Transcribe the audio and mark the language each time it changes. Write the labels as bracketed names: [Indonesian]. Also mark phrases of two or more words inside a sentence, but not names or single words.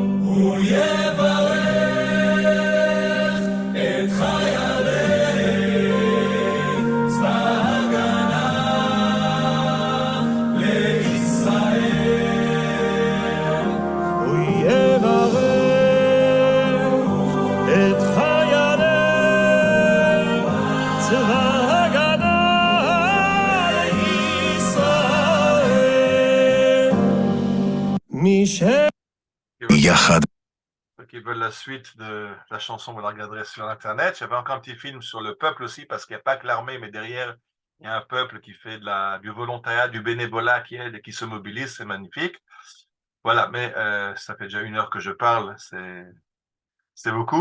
[Hebrew] ויברך את חיילי צבא הגנה לישראל, ויברך את חיילי צבא הגנה לישראל, משם. [French] Ceux qui veulent la suite de la chanson, vous la regarderez sur Internet. J'avais encore un petit film sur le peuple aussi, parce qu'il n'y a pas que l'armée, mais derrière, il y a un peuple qui fait du volontariat, du bénévolat, qui aide et qui se mobilise. C'est magnifique. Voilà, mais ça fait déjà 1 heure que je parle, c'est beaucoup.